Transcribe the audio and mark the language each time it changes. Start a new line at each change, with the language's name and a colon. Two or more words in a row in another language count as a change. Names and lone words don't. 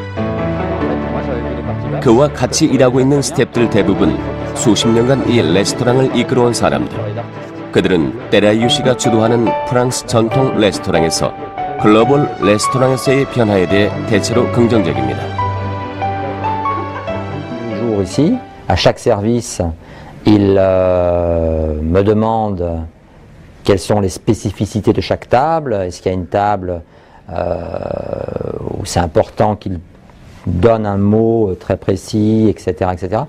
Korean: 그와 같이 일하고 있는 스태프들 대부분 수십 년간 이 레스토랑을 이끌어온 사람들. 그들은 때라이유 씨가 주도하는 프랑스 전통 레스토랑에서 글로벌 레스토랑에서의 변화에 대해 대체로 긍정적입니다.
French: Toujours ici, à chaque service, il me demande quelles sont les spécificités de chaque table. Est-ce qu'il y a une table où c'est important qu'il donne un mot très précis, etc., etc.